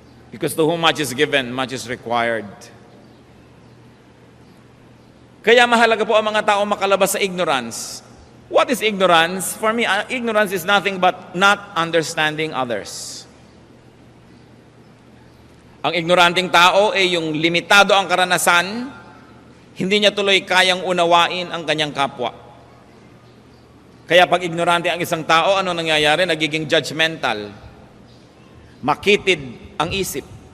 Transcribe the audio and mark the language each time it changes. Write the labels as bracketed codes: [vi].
[en] Because to whom much is given, much is required. [tl] Kaya mahalaga po ang mga tao makalabas sa ignorance. [en] What is ignorance? For me, ignorance is nothing but not understanding others. [tl] Ang ignoranting tao ay yung limitado ang karanasan, hindi niya tuloy kayang unawain ang kanyang kapwa. Kaya pag ignorante ang isang tao, ano nangyayari? Nagiging judgmental. Makitid ang isip.